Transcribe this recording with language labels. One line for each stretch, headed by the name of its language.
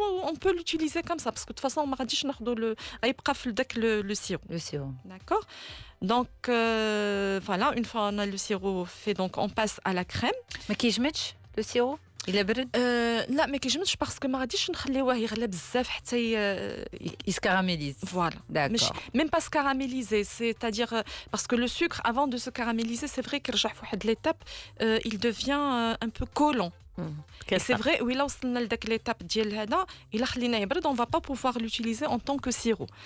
French: on peut l'utiliser comme ça parce que de toute façon, on va le sirop. Le sirop. D'accord. Donc voilà, une fois on a le sirop fait, donc on passe à la crème. Mais qui je mets le sirop? Il est
Arabic: برد؟ لا ما كيجمدش باسكو ما غاديش نخليوه يغلى بزاف حتى يسكاراميليز.
French: Voilà. D'accord. Même pas se caraméliser, c'est-à-dire parce que le sucre avant de se caraméliser, c'est vrai que
Arabic: رجع في واحد
French: l'étape il devient un peu collant. Et c'est vrai, oui, là
Arabic: وصلنا لداك
French: l'étape
Arabic: ديال هذا إلا خليناه يبرد
French: on va pas pouvoir l'utiliser en tant que sirop.